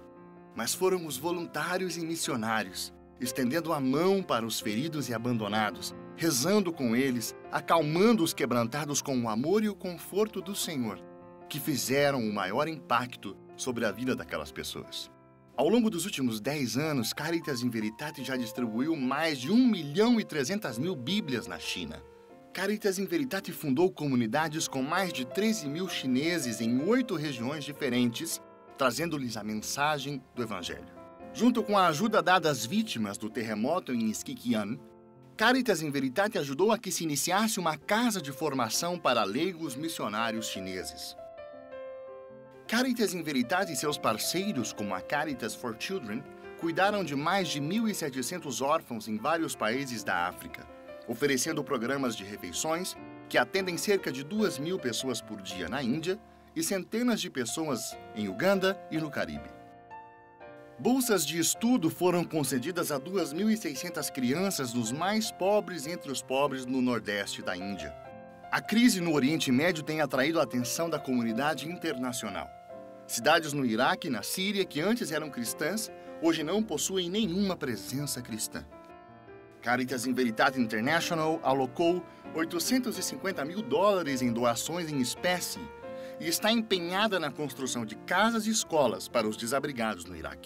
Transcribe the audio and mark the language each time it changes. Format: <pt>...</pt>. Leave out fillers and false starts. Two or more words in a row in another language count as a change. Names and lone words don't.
<pt>Mas foram os voluntários e missionários, estendendo a mão para os feridos e abandonados, rezando com eles, acalmando os quebrantados com o amor e o conforto do Senhor, que fizeram o maior impacto sobre a vida daquelas pessoas. Ao longo dos últimos 10 anos, Caritas in Veritate já distribuiu mais de 1.300.000 Bíblias na China. Caritas in Veritate fundou comunidades com mais de 13.000 chineses em 8 regiões diferentes, trazendo-lhes a mensagem do Evangelho. Junto com a ajuda dada às vítimas do terremoto em Sichuan, Caritas in Veritate ajudou a que se iniciasse uma casa de formação para leigos missionários chineses. Caritas in Veritate e seus parceiros, como a Caritas for Children, cuidaram de mais de 1.700 órfãos em vários países da África, oferecendo programas de refeições que atendem cerca de 2.000 pessoas por dia na Índia e centenas de pessoas em Uganda e no Caribe. Bolsas de estudo foram concedidas a 2.600 crianças dos mais pobres entre os pobres no Nordeste da Índia. A crise no Oriente Médio tem atraído a atenção da comunidade internacional. Cidades no Iraque e na Síria, que antes eram cristãs, hoje não possuem nenhuma presença cristã. Caritas in Veritate International alocou $850 mil em doações em espécie e está empenhada na construção de casas e escolas para os desabrigados no Iraque.</pt>